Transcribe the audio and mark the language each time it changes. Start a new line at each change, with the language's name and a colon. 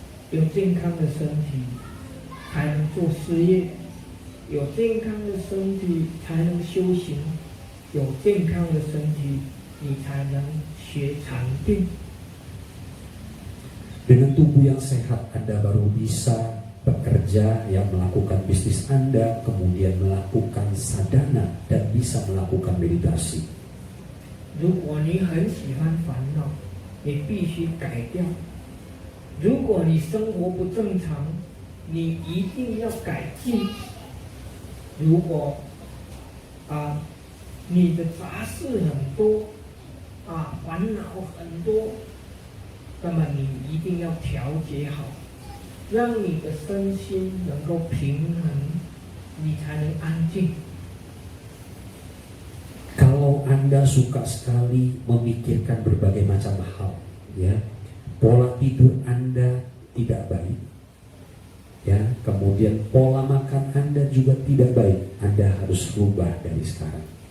Chinese: 有健康的身体才能做事业，有健康的身体才能修行，有健康的身体你才能学禅定。
Indonesian: Dengan tubuh yang sehat Anda baru bisa bekerja, yang melakukan bisnis Anda, kemudian melakukan sadhana dan bisa melakukan meditasi.
Chinese: 如果你很喜欢烦恼，你必须改掉；如果你生活不正常，你一定要改进。如果你的杂事很多烦恼很多。那么你一定要调节好，让你的身心能够平衡，你才能安静。
Indonesian: Kalau Anda suka sekali memikirkan berbagai macam hal, ya, pola tidur Anda tidak baik, ya, kemudian pola makan Anda juga tidak baik, Anda harus rubah dari sekarang.